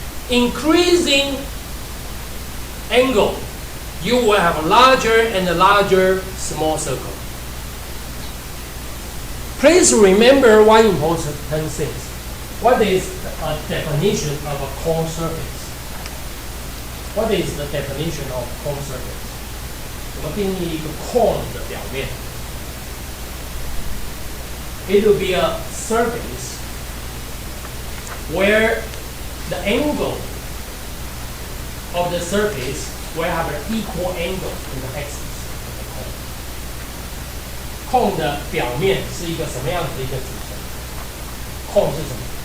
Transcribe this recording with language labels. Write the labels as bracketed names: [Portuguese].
[English] Increasing angle, you will have a larger and a larger small circle. Please remember one important thing. What is a definition of a cone surface? What is the definition of cone surface? [Chinese] 我们定义一个 cone 的表面。 [English] It will be a surface where the angle of the surface will have an equal angle in the axis of the cone. [Chinese] Cone 的表面是一个什么样子的一个组成 ？Cone 是什么？